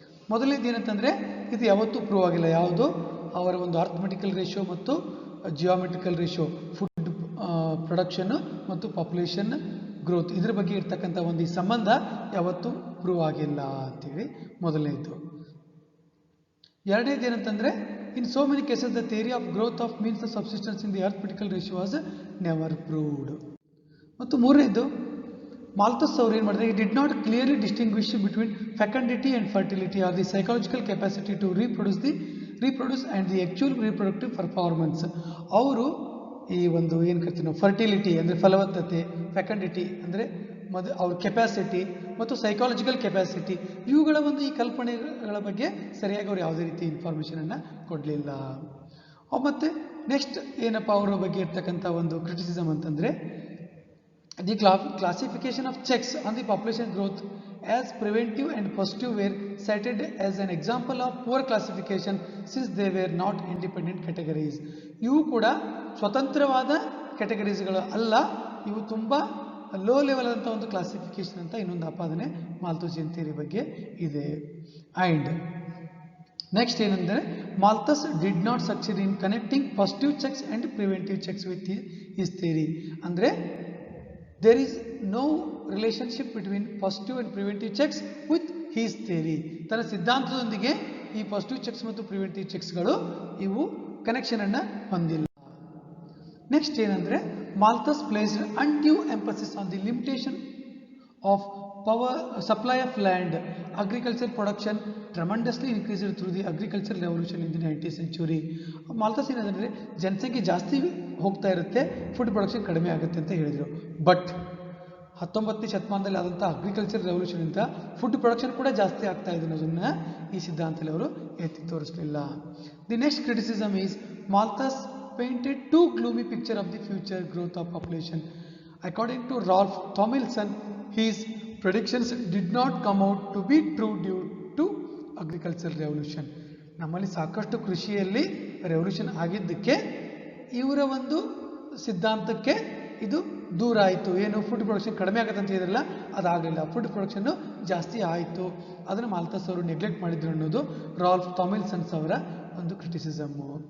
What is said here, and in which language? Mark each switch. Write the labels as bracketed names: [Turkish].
[Kannada] ಮೊದಲನೇದು ಏನಂತಂದರೆ, ಇದು ಯಾವತ್ತೂ ಪ್ರೂವ್ ಆಗಿಲ್ಲ. ಯಾವುದು? ಅವರ ಒಂದು ಅರ್ಥಮೆಟಿಕಲ್ ರೇಷಿಯೋ ಮತ್ತು ಜಿಯೋಮೆಟ್ರಿಕಲ್ ರೇಷಿಯೋ, ಫುಡ್ ಪ್ರೊಡಕ್ಷನ್ ಮತ್ತು ಪಾಪ್ಯುಲೇಷನ್ ಗ್ರೋತ್ ಇದ್ರ ಬಗ್ಗೆ ಇರ್ತಕ್ಕಂಥ ಒಂದು ಈ ಸಂಬಂಧ ಯಾವತ್ತೂ ಪ್ರೂವ್ ಆಗಿಲ್ಲ ಅಂತೇಳಿ ಮೊದಲನೇದು. ಎರಡನೇದು ಏನಂತಂದ್ರೆ [English] In so many cases the theory of growth of means the subsistence in the arithmetical ratio was never proved. [Kannada] ಮತ್ತು ಮೂರನೇದು ಮಾಲ್ಥಸ್ ಅವರು ಏನು ಮಾಡಿದ್ರೆ, [English] he did not clearly distinguish between fecundity and fertility or the psychological capacity to reproduce and the actual reproductive performance. [Kannada] ಅವರು ಈ ಒಂದು ಏನು ಕರಿತೀವಿ ನಾವು ಫರ್ಟಿಲಿಟಿ ಅಂದರೆ ಫಲವತ್ತತೆ, ಫೆಕಂಡಿಟಿ ಅಂದರೆ ಅವ್ರ ಕೆಪಾಸಿಟಿ ಮತ್ತು ಸೈಕಾಲಜಿಕಲ್ ಕೆಪಾಸಿಟಿ ಇವುಗಳ ಒಂದು ಈ ಕಲ್ಪನೆಗಳ ಬಗ್ಗೆ ಸರಿಯಾಗಿ ಅವ್ರು ಯಾವುದೇ ರೀತಿ ಇನ್ಫಾರ್ಮೇಷನನ್ನು ಕೊಡಲಿಲ್ಲ. ಮತ್ತು ನೆಕ್ಸ್ಟ್ ಏನಪ್ಪ ಅವರ ಬಗ್ಗೆ ಇರ್ತಕ್ಕಂಥ ಒಂದು ಕ್ರಿಟಿಸಿಸಮ್ ಅಂತಂದರೆ [English] the classification of checks on the population growth as preventive and positive were cited as an example of poor classification since they were not independent categories. [Kannada] ಇವು ಕೂಡ ಸ್ವತಂತ್ರವಾದ ಕ್ಯಾಟಗರೀಸ್ಗಳು ಅಲ್ಲ, ಇವು ತುಂಬ ಲೋ ಲೆವೆಲ್ ಅಂತ ಒಂದು ಕ್ಲಾಸಿಫಿಕೇಶನ್ ಅಂತ ಇನ್ನೊಂದು ಆಪಾದನೆ ಮಾಲ್ಥುಸಿಯನ್ ಥಿಯರಿ ಬಗ್ಗೆ ಇದೆ. [English] and next [Kannada] ಏನಂದರೆ [English] Malthus did not succeed in connecting positive checks and preventive checks with his theory. [Kannada] ಅಂದರೆ [English] there is no relationship between positive and preventive checks with his theory. [Kannada] ತನ್ನ ಸಿದ್ಧಾಂತದೊಂದಿಗೆ ಈ ಪಾಸಿಟಿವ್ ಚೆಕ್ಸ್ ಮತ್ತು ಪ್ರಿವೆಂಟಿವ್ ಚೆಕ್ಸ್ಗಳು ಇವು connection ಅನ್ನು ಹೊಂದಿಲ್ಲ. [English] next [Kannada] ಏನಂದ್ರೆ [English] Malthus placed undue emphasis on the limitation of power supply of land. Agriculture production tremendously increased through the agricultural revolution in the 19th century. [Kannada] ಮಾಲ್ಥಸ್ ಏನಂದ್ರೆ ಜನಸಂಖ್ಯೆ ಜಾಸ್ತಿ ಹೋಗ್ತಾ ಇರುತ್ತೆ, ಫುಡ್ ಪ್ರೊಡಕ್ಷನ್ ಕಡಿಮೆ ಆಗುತ್ತೆ ಅಂತ ಹೇಳಿದರು. ಬಟ್ 19ನೇ ಶತಮಾನದಲ್ಲಿ ಆದಂಥ ಅಗ್ರಿಕಲ್ಚರ್ ರೆವಲ್ಯೂಷನ್ ಇಂದ ಫುಡ್ ಪ್ರೊಡಕ್ಷನ್ ಕೂಡ ಜಾಸ್ತಿ ಆಗ್ತಾ ಇದೆ ಅನ್ನೋದನ್ನ ಈ ಸಿದ್ಧಾಂತದಲ್ಲಿ ಅವರು ಎತ್ತಿ ತೋರಿಸಲಿಲ್ಲ. [English] The next criticism is Malthus painted too gloomy picture of the future growth of population. According to Ralph Tomlinson, his predictions did not come out to be true due to agricultural revolution. [Kannada] ನಮ್ಮಲ್ಲಿ ಸಾಕಷ್ಟು ಕೃಷಿಯಲ್ಲಿ revolution ಆಗಿದ್ದಕ್ಕೆ ಇವರ ಒಂದು ಸಿದ್ಧಾಂತಕ್ಕೆ ಇದು ದೂರ ಆಯಿತು. ಏನು ಫುಡ್ ಪ್ರೊಡಕ್ಷನ್ ಕಡಿಮೆ ಆಗುತ್ತೆ ಅಂತ ಹೇಳಿದ್ರಲ್ಲ, ಅದಾಗಲಿಲ್ಲ. ಫುಡ್ ಪ್ರೊಡಕ್ಷನ್ನು ಜಾಸ್ತಿ ಆಯಿತು, ಅದನ್ನು ಮಾಲ್ಥಸ್ ಅವರು ನೆಗ್ಲೆಕ್ಟ್ ಮಾಡಿದ್ರು ಅನ್ನೋದು ರಾಲ್ಫ್ ಟಾಮಿಲ್ಸನ್ಸ್ ಅವರ ಒಂದು ಕ್ರಿಟಿಸಿಸಮ್ಮು.